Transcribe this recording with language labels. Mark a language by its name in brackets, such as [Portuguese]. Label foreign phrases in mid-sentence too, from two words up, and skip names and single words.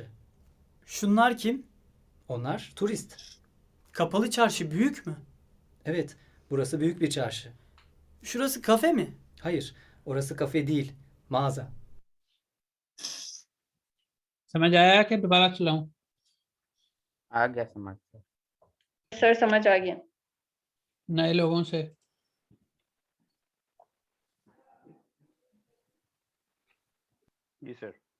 [Turkish] Şunlar kim? Onlar turist. Kapalı çarşı büyük mü? Evet, burası büyük bir çarşı. Şurası kafe mi? Hayır, orası kafe değil, mağaza. [Urdu] समझ आया कि दोबारा चलाऊं? आ गया समझ। सर समझ आ गया। नए लोगों से? जी सर।